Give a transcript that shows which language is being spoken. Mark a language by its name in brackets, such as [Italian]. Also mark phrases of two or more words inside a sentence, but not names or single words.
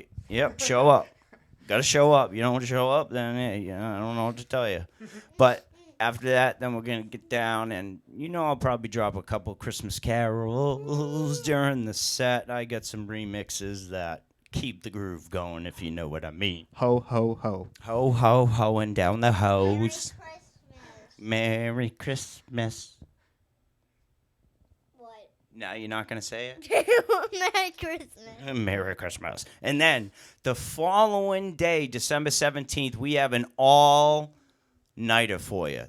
[English] Yep, show up. Got to show up. You don't show up, then I don't know what to tell you. But after that, then we're going to get down, and I'll probably drop a couple Christmas carols during the set. I got some remixes that keep the groove going, if you know what I mean. Ho, ho, ho. Ho, ho, hoing down the hose. Christmas. Merry Christmas. What? No, you're not going to say it? Merry Christmas. Merry Christmas. And then the following day, December 17th, we have an all-nighter for you.